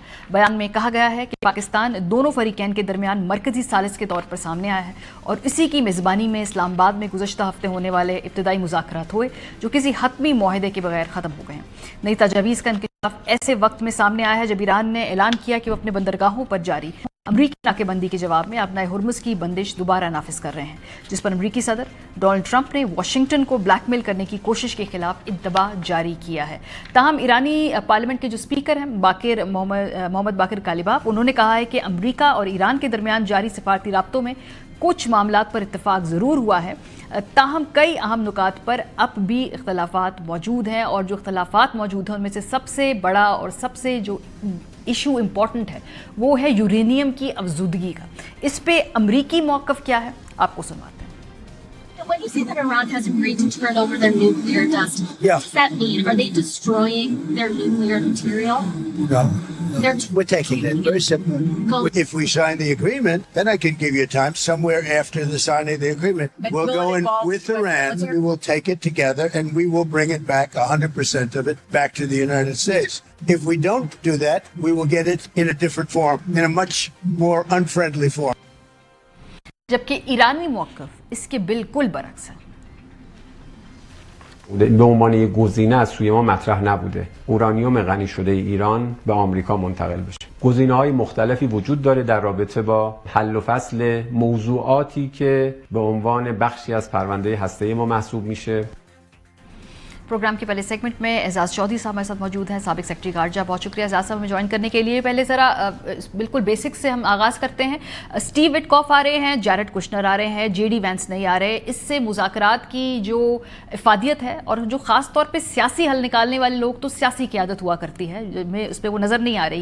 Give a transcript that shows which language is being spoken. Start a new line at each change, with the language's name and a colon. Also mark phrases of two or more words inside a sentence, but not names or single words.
Urdu: بیان میں کہا گیا ہے کہ پاکستان دونوں فریقین کے درمیان مرکزی ثالث کے طور پر سامنے آیا ہے اور اسی کی میزبانی میں اسلام آباد میں گزشتہ ہفتے ہونے والے ابتدائی مذاکرات ہوئے جو کسی حتمی معاہدے کے بغیر ختم ہو گئے ہیں. نئی تجاویز کا انکشاف ایسے وقت میں سامنے آیا ہے جب ایران نے اعلان کیا کہ وہ اپنے بندرگاہوں پر جاری امریکی ناکےبندی کے جواب میں اپنا ہرمز کی بندش دوبارہ نافذ کر رہے ہیں، جس پر امریکی صدر ڈونلڈ ٹرمپ نے واشنگٹن کو بلیک میل کرنے کی کوشش کے خلاف انتباہ جاری کیا ہے۔ تاہم ایرانی پارلیمنٹ کے جو اسپیکر ہیں محمد باقر کالیباف، انہوں نے کہا ہے کہ امریکہ اور ایران کے درمیان جاری سفارتی رابطوں میں کچھ معاملات پر اتفاق ضرور ہوا ہے، تاہم کئی اہم نکات پر اب بھی اختلافات موجود ہیں، اور جو اختلافات موجود ہیں ان میں سے سب سے بڑا اور سب سے جو
English: issue important
Urdu: ہے وہ ہے یورینیم کی افزودگی کا۔ اس پہ امریکی موقف کیا ہے، آپ کو سنواتے ہیں۔
English: When you say that Iran has agreed to turn over their nuclear dust, what does that mean? Are they destroying their nuclear material? No. We're taking it. Very simple. If we sign the agreement, then I can give you time somewhere after the signing of the agreement. We'll go in with Iran, we will take it together, and we will bring it back, 100% of it, back to the United States. If we don't do that, we will get it in a different form, in a much more unfriendly form.
Urdu: جبکہ ایرانی موقف اس کے بالکل برعکس ہے۔
Persian: به عنوان یک گزینه از سوی ما مطرح نبوده اورانیوم غنی شده ایران به آمریکا منتقل بشه. گزینه‌های مختلفی وجود داره در رابطه با حل و فصل موضوعاتی که به عنوان بخشی از پرونده هسته‌ای ما محسوب میشه.
Urdu: پروگرام کے پہلے سیگمنٹ میں اعزاز چودھری صاحب ہمارے ساتھ موجود ہیں، سابق سیکرٹری خارجہ۔ بہت شکریہ اعزاز صاحب ہمیں جوائن کرنے کے لیے۔ پہلے ذرا بالکل بیسک سے ہم آغاز کرتے ہیں۔ اسٹیو وٹکاف آ رہے ہیں، جیرڈ کشنر آ رہے ہیں، جے ڈی وینس نہیں آ رہے۔ اس سے مذاکرات کی جو افادیت ہے اور جو خاص طور پہ سیاسی حل نکالنے والے لوگ تو سیاسی قیادت ہوا کرتی ہے، اس پہ وہ نظر نہیں آ رہی۔